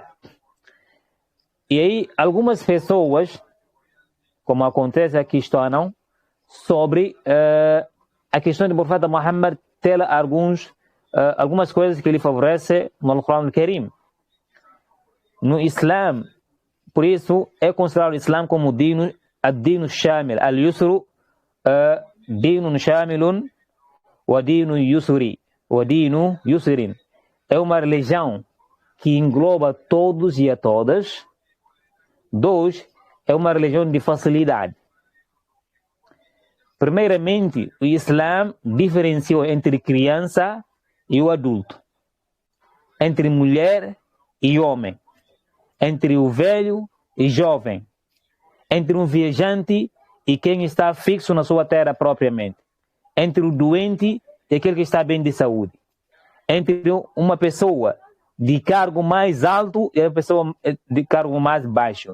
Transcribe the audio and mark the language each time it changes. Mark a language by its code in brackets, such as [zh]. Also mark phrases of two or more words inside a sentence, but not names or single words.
[pt] E aí, algumas pessoas, como acontece aqui, questionam sobre a questão do profeta Muhammad ter algumas coisas que ele favorece no Al-Quran Al-Karim. No Islã, por isso, é considerado o Islã como [ar] الدين شامل، اليسر دين شامل ودين يسر، ودين يسر. [pt] É uma religião que engloba todos e a todas. 2, é uma religião de facilidade. Primeiramente, o Islã diferenciou entre criança e o adulto, entre mulher e homem, entre o velho e jovem, entre um viajante e quem está fixo na sua terra propriamente, entre o doente e aquele que está bem de saúde, entre uma pessoa de cargo mais alto e a pessoa de cargo mais baixo.